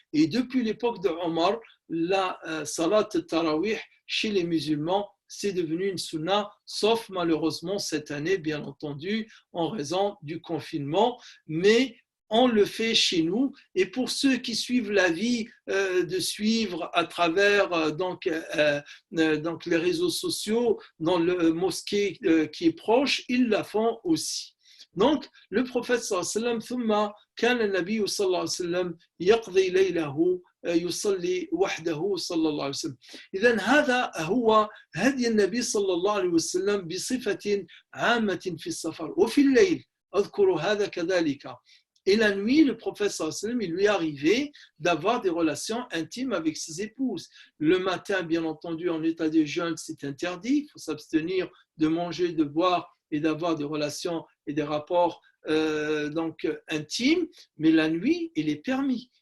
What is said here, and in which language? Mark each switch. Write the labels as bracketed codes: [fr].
[fr] Et depuis l'époque de Omar, la salat tarawih chez les musulmans, c'est devenu une sunna, sauf malheureusement cette année, bien entendu, en raison du confinement. Mais on le fait chez nous. Et pour ceux qui suivent la vie, de suivre à travers donc les réseaux sociaux, dans le mosquée qui est proche, ils la font aussi. Donc, le prophète sallallahu alayhi wa sallam, [ar] ثم كان النبي صلى الله عليه وسلم يقضي ليله يصلي وحده صلى الله عليه وسلم. إذن هذا هو هدي النبي صلى الله عليه وسلم بصفة عامة في السفر وفي الليل أذكر هذا كذلك. [fr] Et la nuit, le prophète sallallahu alayhi wa sallam, il lui est arrivé d'avoir des relations intimes avec ses épouses. Le matin, bien entendu, en état de jeûne, c'est interdit. Il faut s'abstenir de manger, de boire et d'avoir des relations et des rapports donc intime, mais la nuit, il est permis.